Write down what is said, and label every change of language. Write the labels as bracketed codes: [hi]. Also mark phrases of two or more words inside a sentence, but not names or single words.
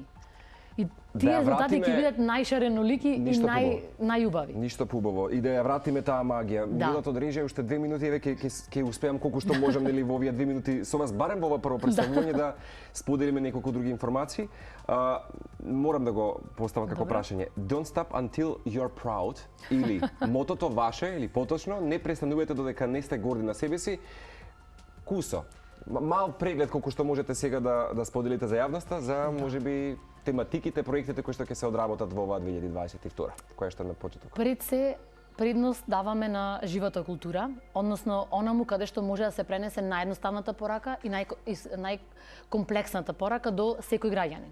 [mk] И тие резултати ќе бидат најшаренолики и најубави. Ништо поубаво. И да ја вратиме таа магија. Милото дрежи уште 2 минути, еве ќе успеам колку што можам нели во овие 2 минути со вас барем во ова прво представување да споделиме неколку други информации. Морам да го поставам како прашање. [en] Don't stop until you're proud [mk] или мотото ваше или поточно не престанувате додека не сте горди на себе си. Кусо. Мал преглед колку што можете сега да споделите за јавноста за можеби тематиките, проектите кои што ќе се одработат во оваа 2022, која што е на почеток. Пред се предност даваме на живата култура, односно онаму каде што може да се пренесе наједноставната порака и најкомплексната порака до секој граѓанин.